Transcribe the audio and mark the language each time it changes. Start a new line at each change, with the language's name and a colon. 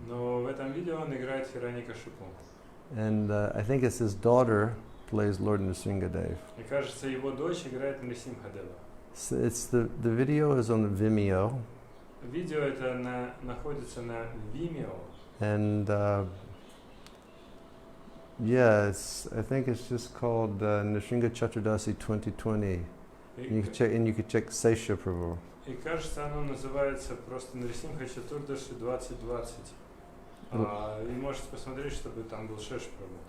Russian: Но в этом видео он играет Хираньякашипу.
English: And I think it's his daughter plays Lord Nrsingadev.
Russian: Мне кажется, его дочь играет Нрисимхадева.
English: So it's the video is on Vimeo.
Russian: Видео это находится на Vimeo.
English: And yeah, I think it's just called Nrsinga Chaturdasi 2020. And you could check Sesha Prabhu.
Russian: И кажется, оно называется просто Нрисимха Чатурдаши 2020. И можете посмотреть, чтобы там был Шеш Прабhu.